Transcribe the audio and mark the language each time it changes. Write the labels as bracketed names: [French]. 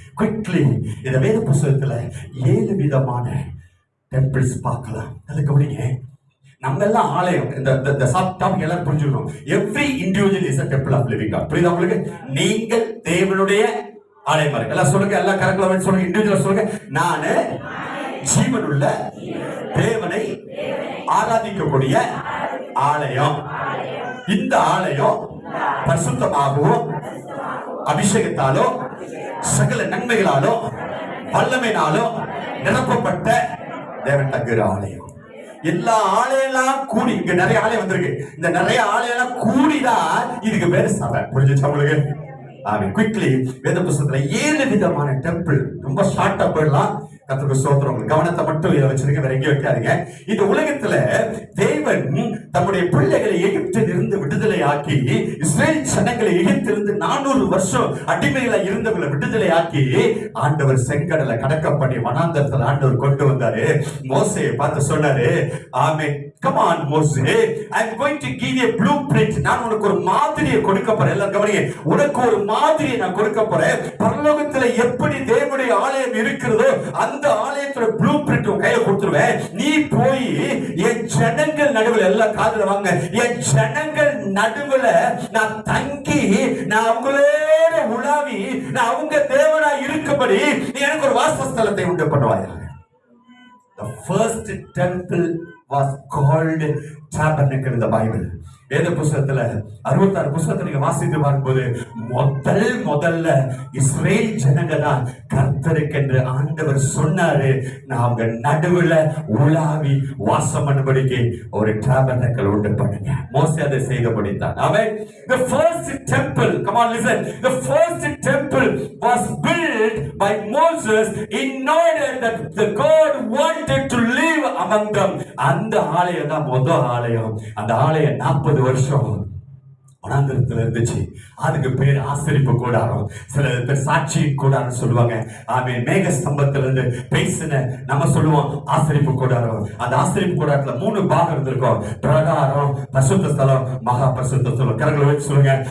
[Tamil] Quickly இந்த வேத புத்தகத்துல 7 விதமான டெம்பிள்ஸ் பார்க்கலாம். அது கவனிங்க. நம்ம எல்லாம் ஆலயம், இந்த சப் டாபிக் எல்லாம் புரிஞ்சுக்கணும். [English] Every individual is a temple of living God. [Tamil] புரியுதா உங்களுக்கு? நீங்கள் தேவனுடைய ஆலயமா இருக்கு. எல்லாம் சொல்லுங்க, எல்லாம் கரெக்டா சொல்லுங்க. இண்டிவிஜுவல் சொல்லுங்க. நானு ஜீவனுள்ள தேவனை ஆராதிக்கக்கூடிய ஆலயம். இந்த ஆலயம் பரிசுத்தமாகவும் அபிஷேகத்தாலோ சகல நன்மைகளாலோ வல்லமையினாலோ நிரப்பப்பட்ட தேவன் தங்குற ஆலயம். எல்லா ஆலயெல்லாம் கூடி, இங்க நிறைய ஆலயம் வந்திருக்கு. இந்த நிறைய ஆலயம் கூடிதான் இதுக்கு பேரு சபை. புரிஞ்சுச்சா உங்களுக்கு? குவிக்லி வேத புத்தகத்துல 7 விதமான டெம்பிள். ரொம்ப ஷார்ட்டா போயிடலாம். கர்த்தருக்கு ஸ்தோத்திரம். கவனத்தை மட்டும் இதை வச்சிருக்க, வேற எங்கேயும் வைக்காதீங்க. இந்த உலகத்துல தேவன் தம்முடைய பிள்ளைகளை எகிப்தில் இருந்து விடுதலை ஆக்கி, இஸ்ரேல் ஜனங்களை எகிப்திலிருந்து 400 வருஷம் அடிமைகளை இருந்தவங்களை விடுதலை ஆக்கி ஆண்டவர் செங்கடலை கடக்க பண்ணி வனாந்தரத்தில் ஆண்டவர் கொண்டு வந்தாரு. மோசேயை பார்த்து சொன்னாரு, ஆமென், [English] come on மோசே, I am going to give you a blueprint. [Tamil] நான் உனக்கு ஒரு மாதிரியை கொடுக்க போறேன். எல்லாம் கவனிங்க, உனக்கு ஒரு மாதிரியை நான் கொடுக்க போறேன். பரலோகத்துல எப்படி தேவனுடைய ஆலயம் இருக்கிறதோ அந்த ஆலயத்தோட ப்ளூ பிரிண்ட் கையில கொடுத்துருவேன். நீ போய் என் ஜனங்கள் நடுவில், எல்லாம் காதுல வாங்க, என் ஜனங்கள் நடுவில் நான் தங்கி, நான் அவங்களோட உலாவி, நான் அவங்க தேவனா இருக்கும்படி நீ எனக்கு ஒரு வாசஸ்தலத்தை உண்டு பண்ணுவாய். [English] The first temple was called tabernacle in the Bible. [Tamil] வேத புத்தகத்துல 66 புத்தகத்தை நீங்க வாசித்து பார்க்கும்போது முதல்ல இஸ்ரேல் ஜனங்க தான் கர்த்தருக்கென்று ஆண்டவர் சொன்னாரு, நான் அவங்க நடுவுல உலாவி வாசம் பண்ணும்படிக்கு ஒரு டாபர்னக்கல் உண்டு பண்ணுங்க. மோசே அதை செய்தபடிதான். ஆமென். [English] The first temple, come on listen, the first temple was built by Moses in order that the God wanted to live among them. [Tamil] அந்த ஆலயம் தான் முதல் ஆலயம். அந்த ஆலயம் 40 வருஷம் வனாந்தரத்துல இருந்துச்சு. அதுக்கு பேர் ஆசரிப்பு கூடாரம், சில பேர் சாட்சியின் கூடாரம் சொல்லுவாங்க. ஆமென். மேக ஸ்தம்பத்துல இருந்து பேசின நம்ம சொல்லுவோம் ஆசரிப்பு கூடாரம். அந்த ஆசரிப்பு கூடாரத்துல 3 பாகம் இருந்திருக்கும். பிரகாரம், பரிசுத்த ஸ்தலம், மகா பரிசுத்த ஸ்தலம். கரங்களை வச்சு சொல்லுங்க.